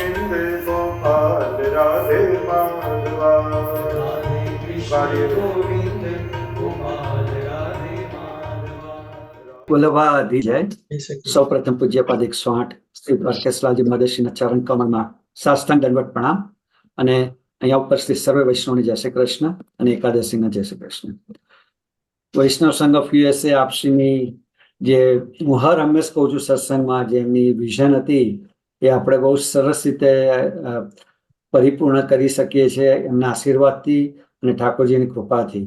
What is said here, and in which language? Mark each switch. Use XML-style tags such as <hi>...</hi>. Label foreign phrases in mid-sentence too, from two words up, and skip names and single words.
<hi>गोपाल राधे माधवा। राधे कृष्ण गोविंद गोपाल राधे माधवा।</hi> <gu>વલ્લભાધી જય. સૌ પ્રથમ પૂજ્યપાદ 108 શ્રી દ્વારકેશલાલજી મહાદેવશ્રીના ચરણ કમળમાં સાષ્ટાંગ દંડવત પ્રણામ અને અહીંયા ઉપસ્થિત સર્વે વૈષ્ણવને જય શ્રી કૃષ્ણ અને એકાદશીને જય શ્રી કૃષ્ણ. વૈષ્ણવ સંઘ ઓફ યુએસએ આપશ્રીની જે હું હર હંમેશ કહું છું સત્સંગમાં જે એમની વિઝન હતી એ આપણે બહુ સરસ રીતે પરિપૂર્ણ કરી શકીએ છીએ એમના આશીર્વાદથી અને ઠાકોરજીની કૃપાથી.</gu>